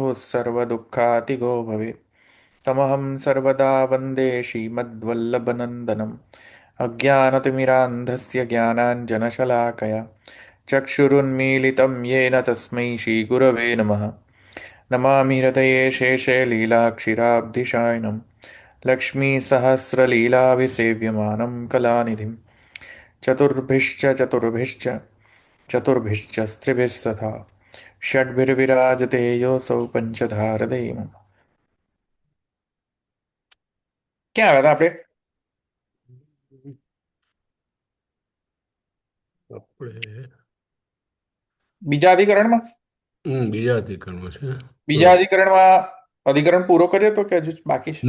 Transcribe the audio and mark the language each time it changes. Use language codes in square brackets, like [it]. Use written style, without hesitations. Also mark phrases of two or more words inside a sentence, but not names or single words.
[sa] सर्वदुःखातिगो भवेत् तमहं सर्वदा वन्दे श्रीमद्वल्लभनन्दनम् अज्ञानतिमिरान्धस्य ज्ञानाञ्जनशलाकया चक्षुरुन्मीलितं येन तस्मै श्रीगुरवे नमः नमामि हृदये शेषे लीलाक्षिराब्धिशायनं लक्ष्मीसहस्रलीलाविसेव्यमानं कलानिधिं चतुर्भिश्च चतुर्भिश्च स्त्रिभिस्तथा षड्भिर्विराजते योऽसौ पंचधारदैवम्। [gu] ક્યાં આવ્યા હતા આપણે? આપણે બીજા અધિકરણમાં. બીજા અધિકરણમાં છે. બીજા અધિકરણમાં અધિકરણ પૂરો કર્યો તો કે હજુ બાકી છે?